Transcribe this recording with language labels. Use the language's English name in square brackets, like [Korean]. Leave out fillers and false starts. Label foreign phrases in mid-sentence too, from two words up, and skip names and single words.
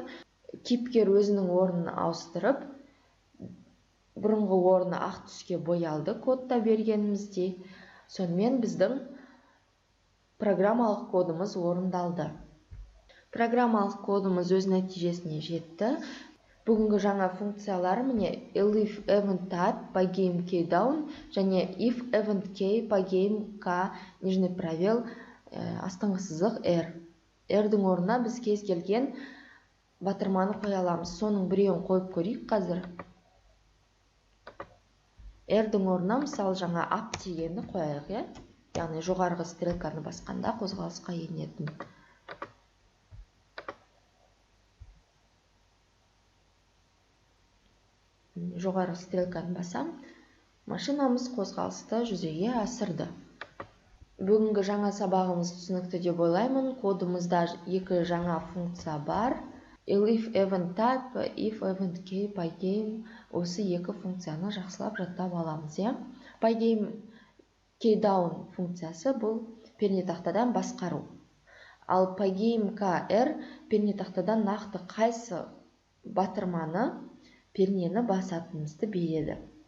[Kazakh] Кейіпкер өзінің орнын ауыстырып, бұрынғы орны ақ түске боялды кодта бергеніміздей. Сонымен біздің программалық кодымыз орындалды. Программалық кодымыз өз нәтижесіне жетті. Бүгінгі жаңа функциялар міне [English] elif event type pogame keydown және if event key pogame k [Russian] нижний пробел [Kazakh] астыңғы сызық [English] r. [Kazakh] R-дің орнына біз кез келген батырманы қоя аламыз. Соның біреуін қойып көрейік қазір. R-дің орнына мысалы жаңа up дегенді қояйық, яғни жоғарғы стрелканы басқанда қозғалысқа енетін. Жоғарғы стрелканы басам, машинамыз қозғалысты жүзеге асырды. Бүгінгі жаңа сабағымыз түсінікті деп ойлаймын. Кодымызда екі жаңа функция бар. [English] Elif event type, if event key, pogame, [Kazakh] осы екі функцияны жақсылап жаттап аламыз. [English] Pogame keydown [Kazakh] функциясы бұл пернетақтадан басқару. Ал [English] pogame kr [Kazakh] пернетақтадан нақты қайсы батырманы, пернені басатынымызды береді.